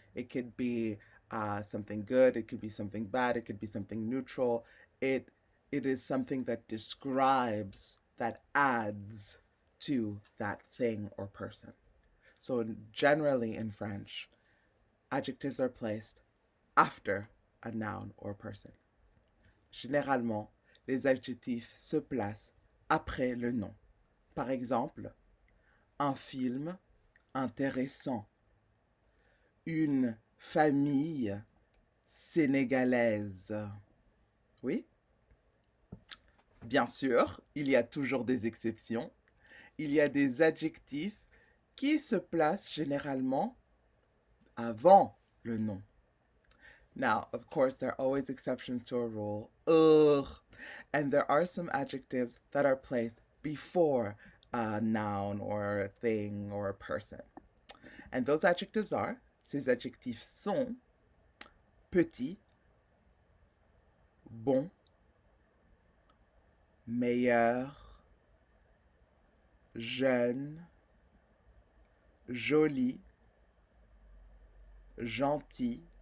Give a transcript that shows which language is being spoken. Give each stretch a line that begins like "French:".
English: It could be something good, it could be something bad, it could be something neutral. It is something that describes, that adds to that thing or person. So generally in French, adjectives are placed after a noun or person.
French: Généralement, les adjectifs se placent après le nom. Par exemple, un film intéressant, une famille sénégalaise. Oui, bien sûr, il y a toujours des exceptions. Il y a des adjectifs qui se placent généralement avant le nom.
English: Now, of course, there are always exceptions to a rule. Ugh. And there are some adjectives that are placed before a noun or a thing or a person. And those adjectives are,
French: ces adjectifs sont petit, bon, meilleur, jeune, joli, gentil,